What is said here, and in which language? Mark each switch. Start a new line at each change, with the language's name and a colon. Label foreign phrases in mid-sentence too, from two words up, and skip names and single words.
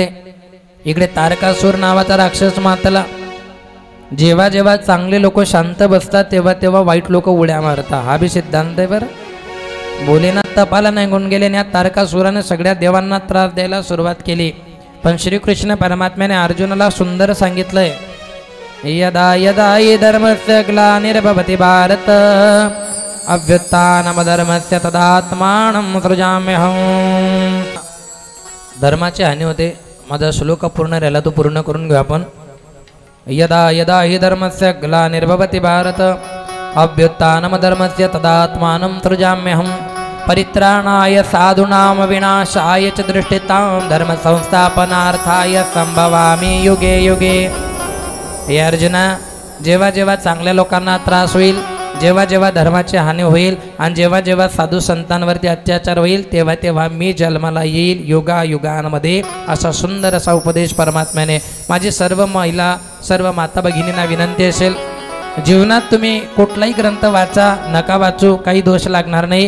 Marathi: इकडे तारकासूर नावाचा राक्षस मातला. जेव्हा जेव्हा चांगले लोक शांत बसतात तेव्हा तेव्हा वाईट लोक उड्या मारतात. हा बी सिद्धांत आहे बरं. भोलेनाथ तपाला निघून गेले आणि या तारकासुराने सगळ्या देवांना त्रास द्यायला सुरुवात केली. पण श्रीकृष्ण परमात्म्याने अर्जुनाला सुंदर सांगितलंय,
Sanskrit: यदा यदा हि धर्मस्य ग्लानिर्भवति भारत अभ्युत्थानमधर्मस्य तदात्मानं सृजाम्यहम्.
Marathi: धर्माची हानी होते. माझा श्लोक पूर्ण राहिला, तो पूर्ण करून घेऊ आपण.
Sanskrit: यदा यदा हि धर्मस्य ग्लानिर्भवति भारत अभ्युत्थानमधर्मस्य तदात्मानं सृजाम्यहम्. परित्राणाय साधूनां विनाशाय च दृष्टितां धर्म संस्थापनार्थाय संभवामि युगे युगे.
Marathi: हे अर्जुना, जेव्हा जेव्हा चांगल्या लोकांना त्रास होईल, जेव्हा जेव्हा धर्माची हानी होईल आणि जेव्हा जेव्हा साधू संतांवरती अत्याचार होईल तेव्हा तेव्हा मी जन्माला येईल युगायुगांमध्ये. असा सुंदर असा उपदेश परमात्म्याने. माझी सर्व महिला, सर्व माता भगिनींना विनंती असेल, जीवनात तुम्ही कुठलाही ग्रंथ वाचा, नका वाचू, काही दोष लागणार नाही.